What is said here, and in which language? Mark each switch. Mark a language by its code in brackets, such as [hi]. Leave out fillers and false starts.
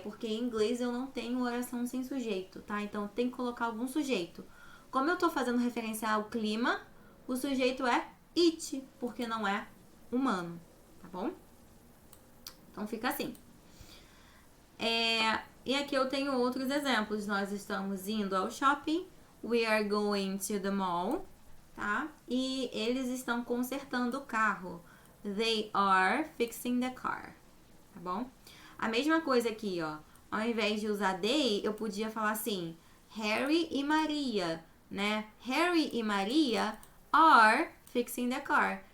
[pt] Porque em inglês eu não tenho oração sem sujeito, tá? Então tem que colocar algum sujeito. Como eu tô fazendo referência ao clima, o sujeito é it, porque não é humano, tá bom? Então fica assim. E aqui eu tenho outros exemplos. Nós estamos indo ao shopping. [en] We are going to the mall, [pt] tá? E eles estão consertando o carro. [en] They are fixing the car, [pt] tá bom? A mesma coisa aqui, ó. Ao invés de usar they, eu podia falar assim, Harry e Maria, né? [en] Harry e Maria are fixing the car.